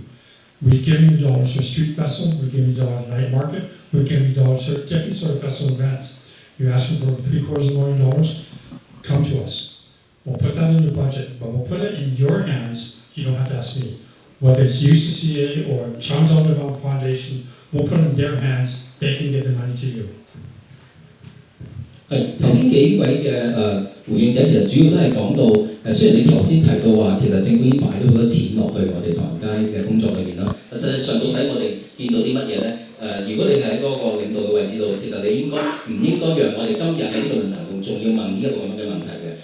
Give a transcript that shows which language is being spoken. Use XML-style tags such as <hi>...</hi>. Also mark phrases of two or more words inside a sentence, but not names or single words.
<en>We've given you dollars for street festival, we've given you dollars for night market, we've given you dollars for different sort of festival events. You're asking for $750,000, come to us. We'll put that in your budget, but we'll put it in your hands. You don't have to ask me. Whether it's UCCA or Chinatown Development Foundation we'll put it in their hands. They can give the money to you.</en> <yue>係頭先幾位嘅回應者其實主要都係講到雖然你頭先提到話其實政府已經擺咗好多錢落去我哋唐人街嘅工作裏面啦，實際上到底我哋見到啲乜嘢咧？如果你係喺嗰個領導嘅位置度，其實你唔應該讓我哋今日喺呢個論壇度仲要問呢一個咁樣嘅問題嘅。</yue>